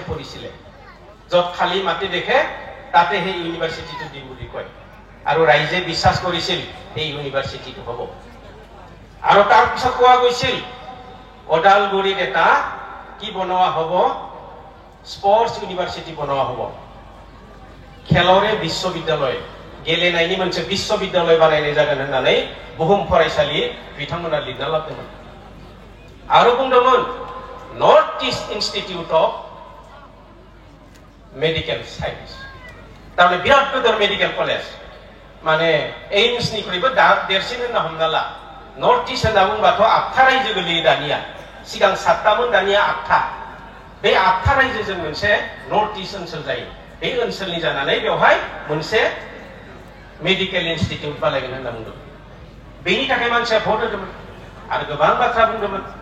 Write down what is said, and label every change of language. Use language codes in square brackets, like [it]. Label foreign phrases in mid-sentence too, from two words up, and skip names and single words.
[as] পৰিছিলে য'ত খালী মাটি দেখে তাতে সেই ইউনিভাৰ্চিটিটো দিম বুলি কয় আৰু ৰাইজে বিশ্বাস কৰিছিল সেই ইউনিভাৰ্চিটিটো হ'ব আৰু তাৰ পিছত কোৱা গৈছিল ওদালগুৰিত এটা কি বনোৱা হ'ব [en] sports university [as] বনোৱা হ'ব খেলৰে বিশ্ববিদ্যালয় [brx] गेले नायनि मोनसे विश्वविद्यालय बानायनाय जागोन होननानै बुहुम फरायसालि बिथांमोना लिरना लाबोदोंमोन आरो बुंदोंमोन नर्थ ईस्ट इन्स्टिट्यूट अफ मेडिकल साइन्स तारमाने बिराद गिदिर [en] medical college [brx] माने एम्सनिख्रुइबो देरसिन होनना हमना ला नर्थ ईस्ट होनना बुंबाथ' 8 रायजो गोलैयो दानिया सिगां 7मोन दानिया 8 बे 8 रायजोजों मोनसे नर्थ ईस्ट ओनसोल जायो बे ओनसोलनि जानानै बेवहाय मोनसे [en] medical institute [brx] बानायगोन होनना बुंदों बेनि थाखाय मानसिया भट होदोंमोन आरो गोबां बाथ्रा बुंदोंमोन